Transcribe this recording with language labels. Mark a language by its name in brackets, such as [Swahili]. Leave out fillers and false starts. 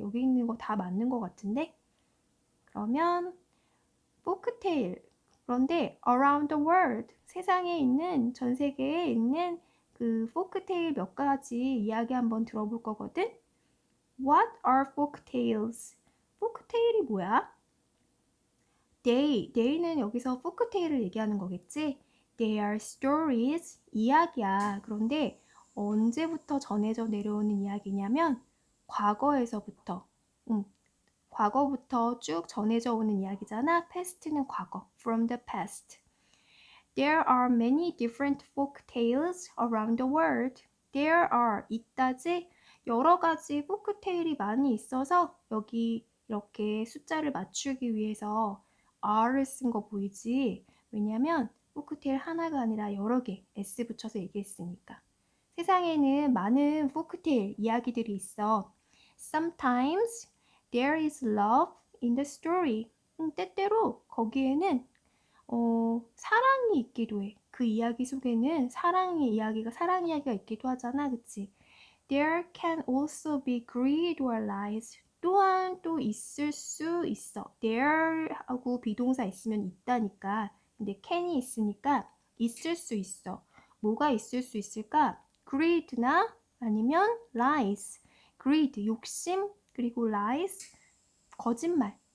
[Korean] 여기 있는 거 다 맞는 거 같은데? 그러면 포크테일, 그런데 [English] around the world, [Korean] 세상에 있는, 전 세계에 있는 그 포크테일 몇 가지 이야기 한번 들어볼 거거든? [English] What are folktales? [Korean] 포크테일이 뭐야? They는 여기서 포크테일을 얘기하는 거겠지? [English] They are stories, [Korean] 이야기야. 그런데 언제부터 전해져 내려오는 이야기냐면 과거에서부터, 과거부터 쭉 전해져 오는 이야기잖아. past는 과거, [English] from the past. There are many different folk tales around the world. [Korean] There are, 있다지, 여러 가지 포크테일이 많이 있어서 여기 이렇게 숫자를 맞추기 위해서 R을 쓴 거 보이지? 왜냐면 포크테일 하나가 아니라 여러 개, S 붙여서 얘기했으니까. 세상에는 많은 포크테일 이야기들이 있어. [English] Sometimes there is love in the story. [Korean] 때때로 거기에는 사랑이 있기도 해. 그 이야기 속에는 사랑 이야기가 있기도 하잖아, 그치? [English] There can also be greed or lies. [Korean] 또한 또 있을 수 있어. There 하고 비동사 있으면 있다니까. 근데 can이 있으니까 있을 수 있어. 뭐가 있을 수 있을까? greed나 아니면 lies. greed, 욕심, 그리고 lies, 거짓말.